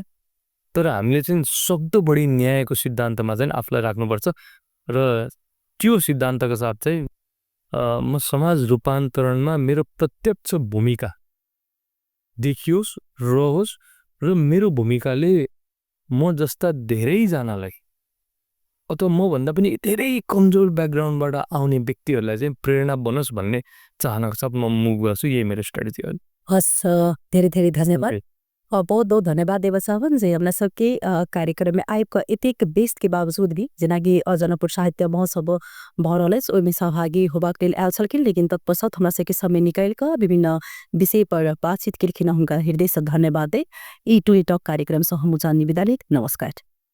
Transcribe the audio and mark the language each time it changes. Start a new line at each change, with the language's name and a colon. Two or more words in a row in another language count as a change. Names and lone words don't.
Nepali: तर हामीले चाहिँ सक्दो बढी न्यायको सिद्धान्तमा चाहिँ आफूलाई राख्नुपर्छ र त्यो सिद्धान्तको साथ चाहिँ म समाज रूपान्तरणमा मेरो प्रत्यक्ष भूमिका देखियोस् रहोस् र मेरो भूमिकाले म जस्ता धेरैजनालाई अथवा मभन्दा पनि धेरै कमजोर ब्याकग्राउन्डबाट आउने व्यक्तिहरूलाई चाहिँ प्रेरणा बनोस् भन्ने चाहनाको साथ म मुभ गर्छु। यही मेरो स्ट्रेटेजी हो। हस् धेरै धेरै धन्यवाद।
Maithili: बहुत बहुत धन्यवाद देव सावन जी हमरा सबके कार्यक्रम में आइब एतेक बेस्ट के बावजूद भी जेना कि जनकपुर साहित्य महोत्सव भ रहल अछि ओहिमे सहभागी होबाक लेल आयल छलखिन, लेकिन तत्पश्चात हमरा सबके समय निकाल कऽ विभिन्न विषय पर बातचीत केलखिन। हुनका हृदय से धन्यवाद दे। ई टू टॉक कार्यक्रम से हम विदा लेत। नमस्कार।